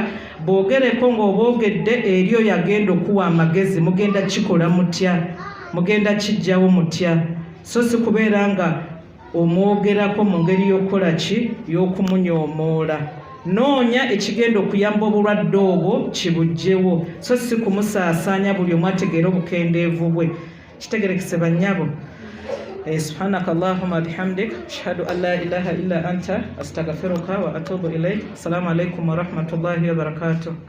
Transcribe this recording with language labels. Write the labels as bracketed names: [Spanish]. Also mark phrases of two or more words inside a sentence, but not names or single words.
[Ganda] Bwogereko ng'obwogedde eri oyo agenda okuwa amagezi, mugenda kikola mutya, mugenda kijjawo mutya, so si kubeera nga omwogerako mu ngeri y'okukola ki y'okumunyoomoola. Noonya ekigenda okuyamba obulwadde obwo kibugjewo, so si kumusaasaanya buli omu ategeera obukendeevu bwe. Kitegerekese bannyabo. [Arabic] سبحانك اللهم بحمدك أشهد أن لا إله إلا أنت أستغفرك وأتوب إليك. السلام عليكم ورحمة الله وبركاته.